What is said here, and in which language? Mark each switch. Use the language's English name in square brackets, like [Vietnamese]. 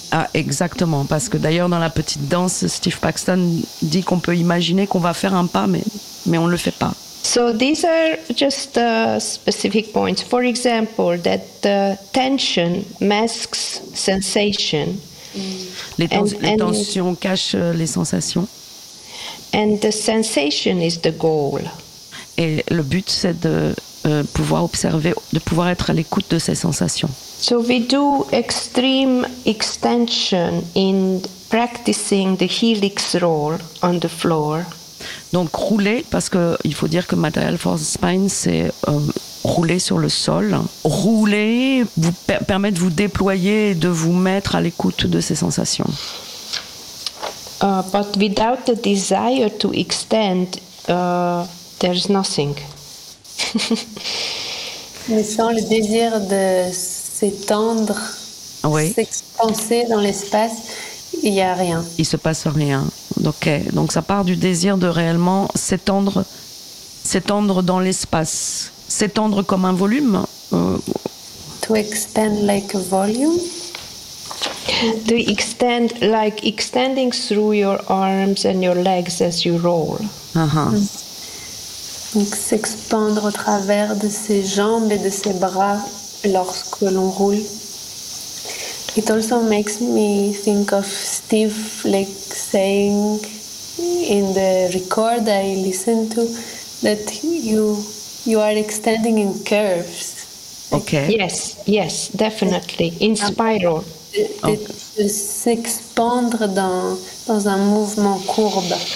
[French] Ah, exactement, parce que d'ailleurs dans la petite danse, Steve Paxton dit qu'on peut imaginer qu'on va faire un pas, mais on ne le fait pas. [English] So these are just specific points. For example, that the tension masks sensation. [French] Les tensions cachent les sensations. [English] And the sensation is the goal. [French] Et le but, c'est de pouvoir observer, de pouvoir être à l'écoute de ces sensations. [English] So we do extreme extension in practicing the helix roll on the floor. [French] Donc rouler, parce qu'il faut dire que Material Force Spine, c'est rouler sur le sol. Rouler vous permet de vous déployer et de vous mettre à l'écoute de ces sensations. [English] But without the desire to extend, there's nothing. [French] Mais sans le désir de s'étendre, oui, s'expanser dans l'espace, il n'y a rien. Il ne se passe rien. Ok, donc ça part du désir de réellement s'étendre dans l'espace, s'étendre comme un volume. [English] To expand like a volume. To extend like extending through your arms and your legs as you roll. [French] Donc s'expandre au travers de ses jambes et de ses bras lorsque l'on roule. [English] It also makes me think of Steve like saying in the record I listened to that you are extending in curves. Okay. Yes, definitely. In spiral. [French] De s'expandre dans un mouvement courbe.